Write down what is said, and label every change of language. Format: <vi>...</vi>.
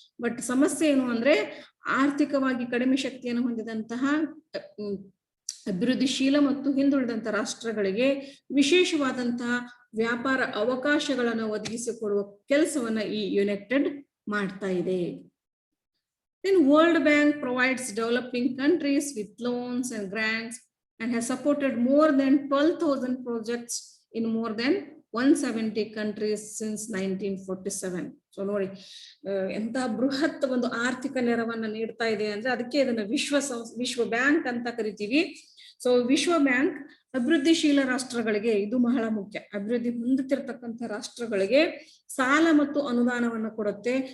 <kn>But ಸಮಸ್ಯೆ ಏನು ಅಂದ್ರೆ ಆರ್ಥಿಕವಾಗಿ ಕಡಿಮೆ ಶಕ್ತಿಯನ್ನು ಹೊಂದಿದಂತಹ ಅಭಿವೃದ್ಧಿಶೀಲ ಮತ್ತು ಹಿಂದುಳಿದಂತ ರಾಷ್ಟ್ರಗಳಿಗೆ ವಿಶೇಷವಾದಂತಹ ವ್ಯಾಪಾರ ಅವಕಾಶಗಳನ್ನು ಒದಗಿಸಿಕೊಡುವ ಕೆಲಸವನ್ನ ಈ ಯುನೈಟೆಡ್ ಮಾಡ್ತಾ ಇದೆ.</kn> <en>Then World Bank provides developing countries with loans and grants and has supported more than 12,000 projects in more than 170 countries since 1947.</en> <kn>So ನೋಡಿ ಎಂತ ಬೃಹತ್ ಒಂದು ಆರ್ಥಿಕ ನೆರವನ್ನ ನೀಡ್ತಾ ಇದೆ ಅಂದ್ರೆ ಅದಕ್ಕೆ ಇದನ್ನ ವಿಶ್ವ ಬ್ಯಾಂಕ್ ಅಂತ ಕರಿತೀವಿ. ಸೊ ವಿಶ್ವ ಬ್ಯಾಂಕ್ ಅಭಿವೃದ್ಧಿಶೀಲ ರಾಷ್ಟ್ರಗಳಿಗೆ, ಇದು ಬಹಳ ಮುಖ್ಯ, ಅಭಿವೃದ್ಧಿ ಹೊಂದುತ್ತಿರತಕ್ಕಂಥ ರಾಷ್ಟ್ರಗಳಿಗೆ ಸಾಲ ಮತ್ತು ಅನುದಾನವನ್ನು ಕೊಡುತ್ತೆ.</kn>